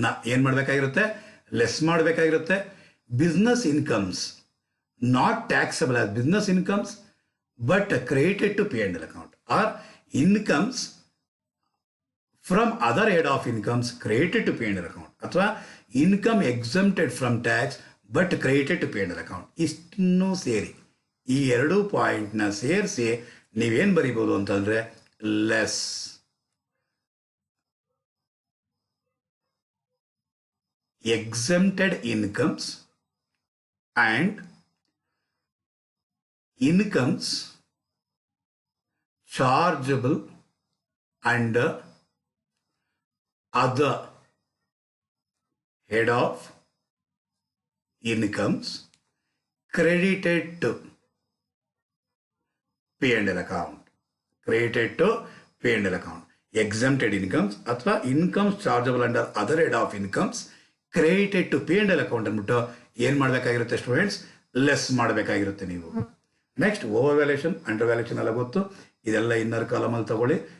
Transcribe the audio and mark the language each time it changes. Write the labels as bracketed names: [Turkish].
[Kannada] ಏನು ಮಾಡಬೇಕಾಗಿರುತ್ತೆ, less ಮಾಡಬೇಕಾಗಿರುತ್ತೆ. [English] Business incomes not taxable as business incomes but credited to P and L account, are incomes from other head of incomes credited to P and L account, ಅಥವಾ income exempted from tax but credited to P and L account. [Kannada] ಇಷ್ಟನ್ನು ಸೇರಿ ಈ ಎರಡು ಪಾಯಿಂಟ್ನ ಸೇರಿಸಿ ನೀವೇನು ಬರೀಬೋದು ಅಂತಂದರೆ less [English] exempted incomes and incomes chargeable under other head of incomes credited to P&L account. Credited to P&L account. Exempted incomes ಅಥವಾ incomes chargeable under other head of incomes credited to P and L account [Kannada] ಅಂದ್ಬಿಟ್ಟು ಏನು ಮಾಡಬೇಕಾಗಿರುತ್ತೆ students, less ಮಾಡಬೇಕಾಗಿರುತ್ತೆ ನೀವು. Next over valuation, under valuation ಎಲ್ಲ ಗೊತ್ತು. ಇದೆಲ್ಲ inner ಕಾಲಮಲ್ಲಿ ತಗೊಳ್ಳಿ.